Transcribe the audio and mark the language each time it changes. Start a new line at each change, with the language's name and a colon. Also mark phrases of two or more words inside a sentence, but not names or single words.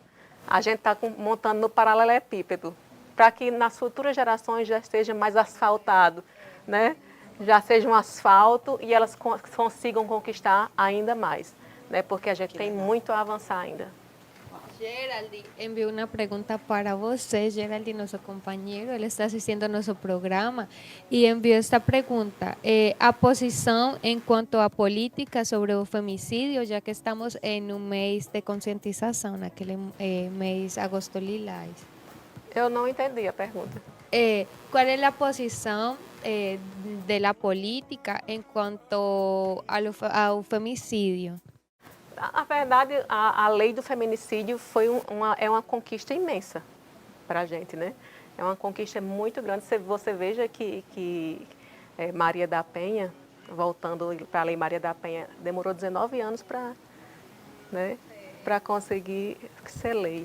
Portuguese: A gente está montando no paralelepípedo, para que nas futuras gerações já esteja mais asfaltado, né? Já seja um asfalto e elas consigam conquistar ainda mais, né? Porque a gente tem muito a avançar ainda.
Spanish: Geraldi envió una pregunta para você. Geraldi, nuestro compañero, él está asistiendo a nuestro programa y envió esta pregunta. A posición en cuanto a política sobre el femicidio, ya que estamos en un mes de concientización, aquel mes agosto lilás.
Portuguese: Eu não entendi a pergunta.
Spanish: ¿Cuál es la posición de la política en cuanto al femicidio?
Portuguese: A verdade, a lei do feminicídio é uma conquista imensa para a gente, né? É uma conquista muito grande. Você veja que Maria da Penha, voltando para a Lei Maria da Penha, demorou 19 anos para, né, para conseguir ser lei.